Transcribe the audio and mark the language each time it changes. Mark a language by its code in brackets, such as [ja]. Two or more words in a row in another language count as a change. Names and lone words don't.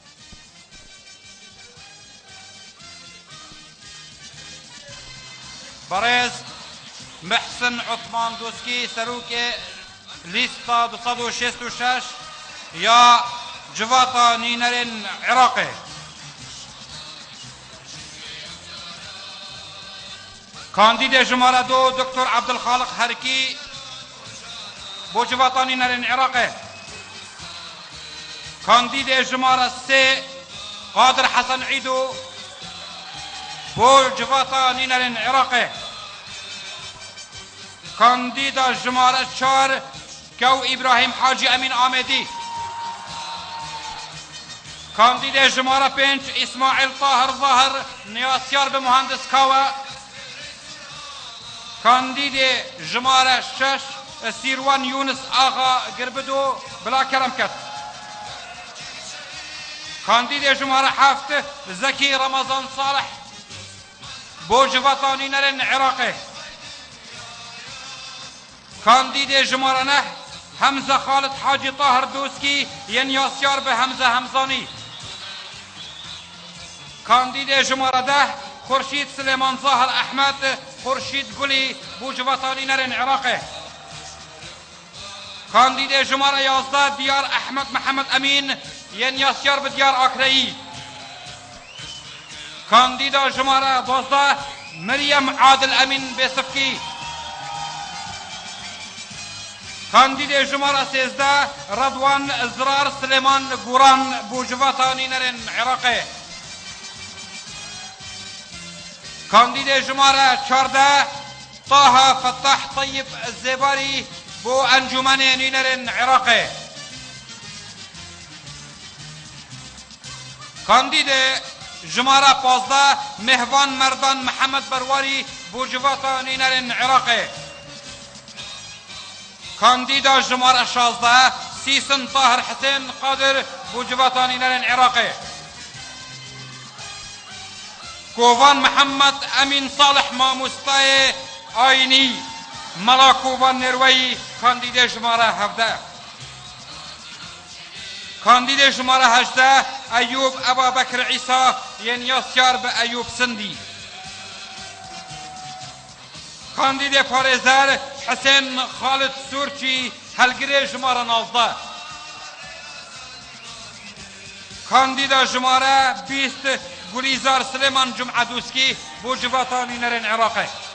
[ku] Berêz Mehsin Osman Doskî serokê lîsta 266 ya civata nînerên Iraqê. کاندید ژمارە دو دکتۆر عەبدولخالق هەرکی بۆ civata nînerên Iraqê. کاندید ژمارە سێ قادر حەسەن عیدو بۆ civata nînerên Iraqê. کاندیدا ژمارە چار کەو ئیبراهیم حاجی ئەمین ئامێدی. کاندید ژمارە پێنج ئیسماعیل طاهر ظاهر نیاسیار bi mühendiskawe. کاندید ژمارە شش سیروان یونس ئاغا گربدو بلا کەرم کرد. کاندید ژمارە هەفت زەکی ڕەمەزان ساڵح بۆ civata nînerên Iraqê. کاندید ژمارە نه حەمزە خالد حاجی طاهر دۆسکی yên yasyar bi Hemze Hemzanî. کاندید ژمارە ده خورشید سلێمان زاهر ئەحمەد خورشید گولی بۆ civata nînerên Iraqê. کاندید ژمارە 11 دیار ئەحمەد محەممەد ئەمین yên yasyar bi Diyar Akreyî. کاندیدا ژمارە 12 مریەم عادل ئەمین بێسفکî. کاندید ژمارە 13 ڕەدوان زرار سلێمان گوڕان بۆ civata nînerên Iraqê. کاندید ژمارە 14 طاها فتاح طیب زێباری بۆ ئەنجومەنێ نînerên Iraqê. کاندید ژمارە 15 مهوان مەردان محەممەد بەرواری بۆ civata nînerên Iraqê. کاندیدا ژمارە 16 سیسن طاهر حسێن قادر بۆ civata nînerên Iraqê. کوڤان محەممەد ئەمین ساڵح مامۆستایê ئاینî مەلا کوڤان نێروەیی کاندید ژمارە 17. کاندید ژمارە 18 ئەیوب ئەبابەکر عیسا yên yasyar bi ئەیوب سندی. کاندید پارێزەر حسێن خالد سوورچی هەلگرێ ژمارە 19. کاندیدا ژمارە 20 گولیزار سلێمان جمعە دووسکی بۆ civata nînerên Iraqê.